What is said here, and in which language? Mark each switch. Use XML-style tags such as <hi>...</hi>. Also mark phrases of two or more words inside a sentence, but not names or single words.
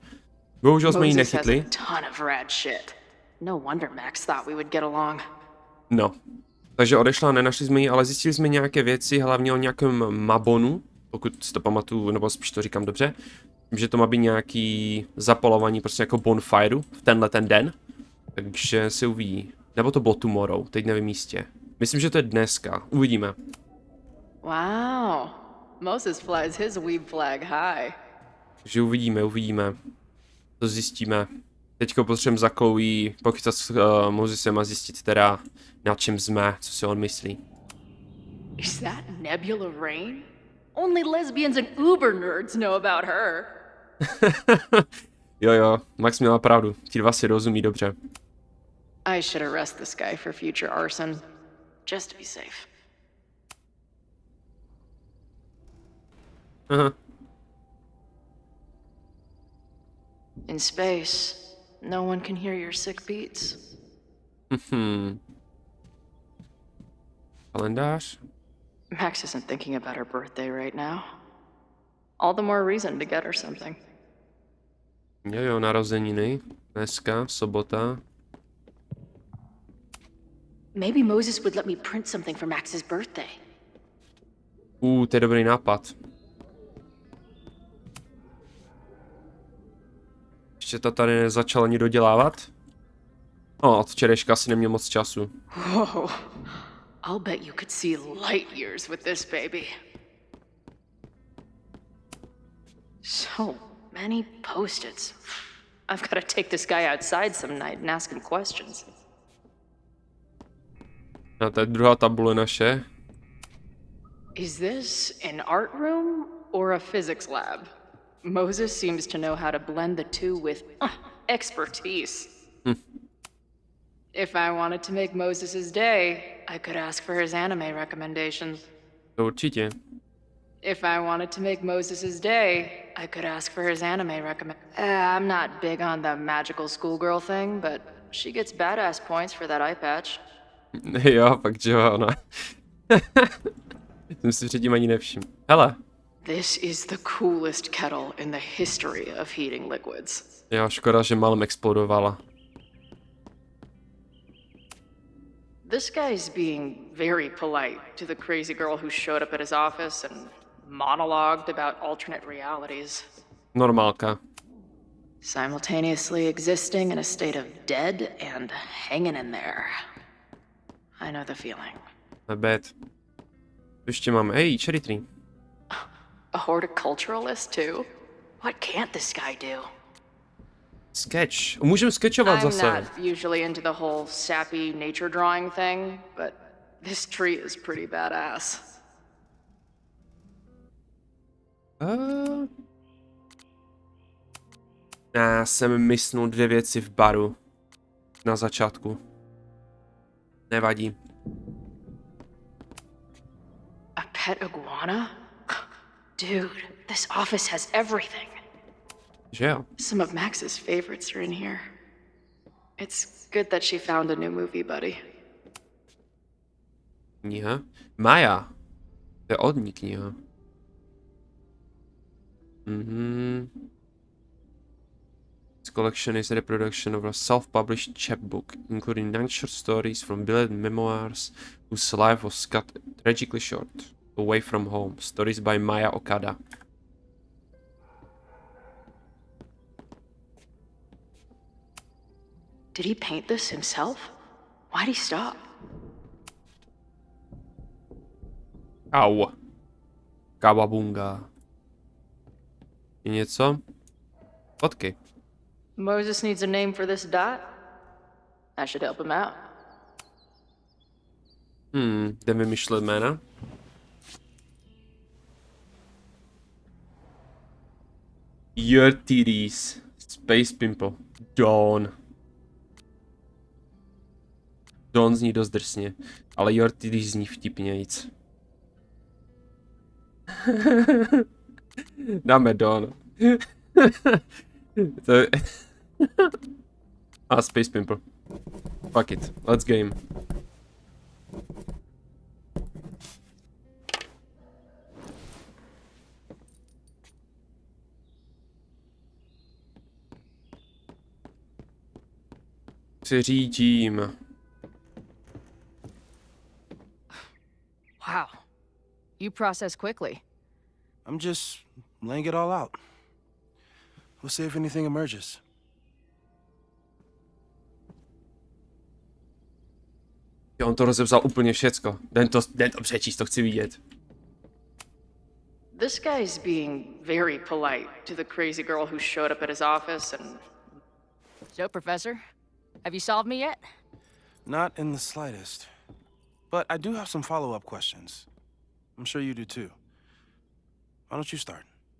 <cs>Bohužel jsme ji nechytli. No, takže odešla, nenašli jsme ji, ale zjistili jsme nějaké věci, hlavně o nějakém Mabonu, pokud si to pamatuju, nebo spíš to říkám dobře, že to má být nějaký zapalování prostě jako bonfireu v tenhle ten den, takže se uvidí. Nebo to bylo tomorrow, teď nevím jistě. Myslím, že to je dneska, uvidíme.</cs> <en>Wow, Moses flies his weeb flag high.</en> <cs>Takže uvidíme, to zjistíme. Teďko potřebujeme za Chloe pochytat s Mosesem a zjistit teda, na čem jsme, co si on myslí.</cs> <en>Is that Nebula Rain? Only lesbians and uber nerds know about her.</en> <cs>Jo, Max měla pravdu, ti dva si rozumí dobře.</cs> <en>I should arrest this guy for future arson, just to be safe.</en> <cs>Aha.</cs> <en>In space, no one can hear your sick beats.</en> <cs>Kalendář?</cs> <en>Max isn't thinking about her birthday right now. All the more reason to get her something.</en> <cs>Jo, narozeniny. Dneska, sobota.</cs> <en>Maybe Moses would let me print something for Max's birthday.</en> <cs>To je dobrý nápad. Ještě to tady nezačal ani dodělávat? Od včerejška asi neměl moc času.</cs> <en>Whoa. I'll bet you could see light years with this baby. So many post-its. I've got to take this guy outside some night and ask him questions.</en> <cs>A to je druhá tabule naše.</cs> <en>Is this an art room or a physics lab? Moses seems to know how to blend the two with expertise. If I wanted to make Moses's day, I could ask for his anime recommendations.</en> <cs>To určitě.</cs> <en>If I wanted to make Moses's day, I could ask for his anime I'm not big on the magical schoolgirl thing, but she gets badass points for that eye patch.</en> <cs>Jo, fakt, že jo, ona. Jsem si předtím ani nevšiml. Hele.</cs> <en>This is the coolest kettle in the history of heating liquids.</en> <cs>Jo, škoda, že malem explodovala.</cs> <en>This guy's being very polite to the crazy girl who showed up at his office and monologued about alternate realities.</en> <cs>Normálka.</cs> <en>Simultaneously existing in a state of dead and hanging in there. I know the feeling.</en> <cs>Nebet. Ještě máme, hej,</cs> <en>cherry tree. A horticulturalist too? What can't this guy do?</en> <cs>Sketch. Můžeme sketchovat</cs> <en>I'm</en> <cs>zase.</cs> <en>not usually into the whole sappy nature drawing thing, but this tree is pretty badass.</en> <cs>Já jsem mysnul 2 věci v baru. Na začátku. Nevadí.</cs> <en>A pet iguana? Dude, this office has everything.</en> <cs>Že jo?</cs> <en>Some of Max's favorites are in here. It's good that she found a new movie buddy.</en> <cs>Kniha? Maja. To je od ní kniha.</cs> <en>This collection is a reproduction of a self-published chapbook, including 9 short stories from beloved memoirs whose life was cut tragically short. Away from Home. Stories by Maya Okada. Did he paint this himself? Why'd he stop?</en> <cs>Au. Kawabunga. Je něco? Fotky.</cs> <en>Moses needs a name for this dot. I should help him out.</en> <cs>Jdem vymýšlet jména.</cs> <en>Your titties. Space Pimple. Dawn.</en> <cs>Dawn zní dost drsně, ale Your titties zní vtipnějíc. Dáme Don. To je...</cs> <en>A Space Pimple. Fuck it, let's game.</en> <cs>Se řídím.</cs> <en>Wow. You process quickly. I'm just laying it all out. We'll see if anything emerges.</en> <cs>Jo, on to rozepsal úplně všecko. Den to přečíst, to chci vidět.</cs> <en>This guy's being very polite to the crazy girl who showed up at his office and... So, Professor, have you solved me yet? Not in the slightest. But I do have some follow-up questions. I'm sure you do too. Why don't you start?</en>